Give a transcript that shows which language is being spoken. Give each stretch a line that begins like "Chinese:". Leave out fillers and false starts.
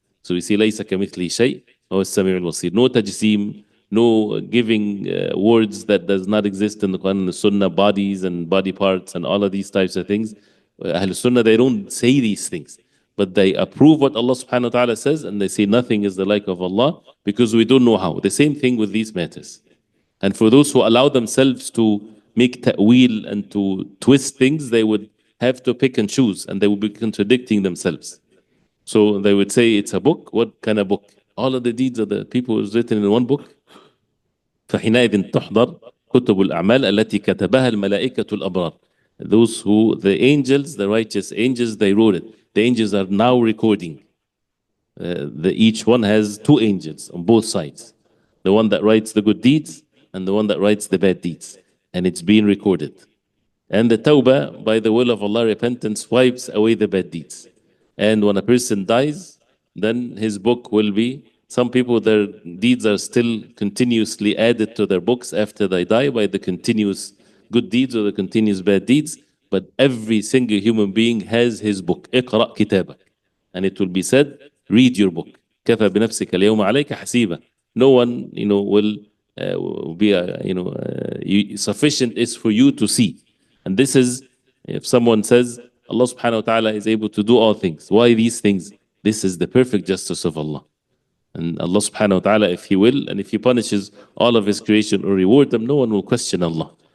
English: So we see
Arabic: ليس كمثله شيء وهو السميع البصير.
English: No tajseem, no giving words that does not exist in the Quran and the Sunnah, bodies and body parts and all of these types of things. Ahl Sunnah, they don't say these things, but they approve what Allah subhanahu wa ta'ala says, and they say nothing is the like of Allah, because we don't know how. The same thing with these matters. And for those who allow themselves to make ta'wil and to twist things, they would have to pick and choose, and they would be contradicting themselves. So they would say it's a book. What kind of book? All of the deeds of the people is written in one book.
Arabic: فحينئذ تحضر كتب الأعمال التي كتبها الملائكة الأبرار.
English: Those who, the angels, the righteous angels, they wrote it. The angels are now recording. Each one has two angels on both sides. The one that writes the good deeds and the one that writes the bad deeds. And it's being recorded. And the tawbah, by the will of Allah, repentance wipes away the bad deeds. And when a person dies, then his book will be, some people, their deeds are still continuously added to their books after they die by the continuous good deeds or the continuous bad deeds. But every single human being has his book.
Arabic: اقرأ كتابك.
English: And it will be said, read your book.
Arabic: كفى بنفسك اليوم عليك حسيبا.
English: No one, will be, sufficient is for you to see. And this is, if someone says, Allah subhanahu wa ta'ala is able to do all things. Why these things? This is the perfect justice of Allah. And Allah subhanahu wa ta'ala, if He will, and if He punishes all of His creation or reward them, no one will question Allah.